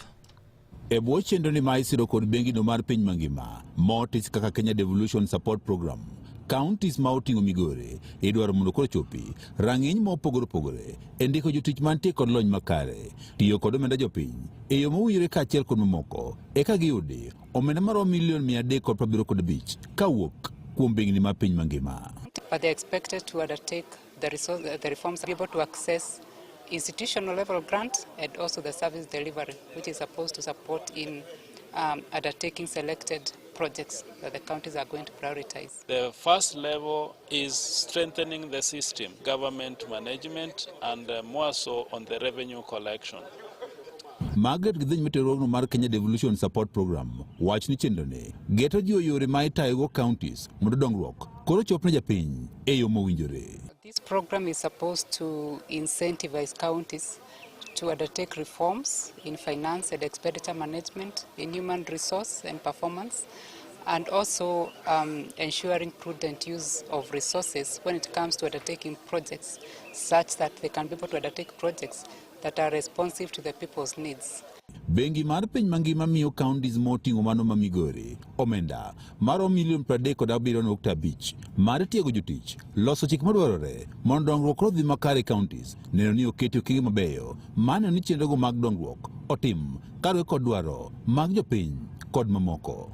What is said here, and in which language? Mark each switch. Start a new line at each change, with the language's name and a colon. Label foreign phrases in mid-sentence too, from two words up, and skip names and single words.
Luo (Kenya and Tanzania): E bwo chenro ni ma isiro kod bengi no mar piny mangima, motis kaka Kenya Devolution Support Program, counties ma oting'o Migori idwaro mondo koro chopi rang'iny ma opogore opogore e ndiko jotich mantie kod lony makare, tiyo kod omenda jopiny e yo mowinjore kaachiel kod mamoko, eka giyudi omenda maromo milion 375 kawuok kuom bengi mar piny mangima.
English: But they are expected to undertake the reforms to be able to access institutional level grant and also the service delivery, which is supposed to support in undertaking selected projects that the counties are going to prioritize. The first level is strengthening the system, government management, and more so on the revenue collection.
Luo (Kenya and Tanzania): Margaret Gidhiny Meteorogno mar Kenya Devolution Support Program wach ni chenro ne geto jiwo yore ma itayogo counties mondo dongruok koro chop ne japiny e yo mowinjore.
English: This program is supposed to incentivize counties to undertake reforms in finance and expenditure management, in human resource and performance, and also ensuring prudent use of resources when it comes to undertaking projects, such that they can be able to undertake projects that are responsive to the people's needs.
Luo (Kenya and Tanzania): Bengi mar piny mangima miyo counties moting'o mano ma Migori omenda maromo milion 37.5 mar tiego jotich, loso chik madwarore mondo dongruok odhi makare counties, neno ni oketo okenge mabeyo mano ni chenrogo mag dongruok otim kaluwore kod dwaro mag jopiny kod mamoko.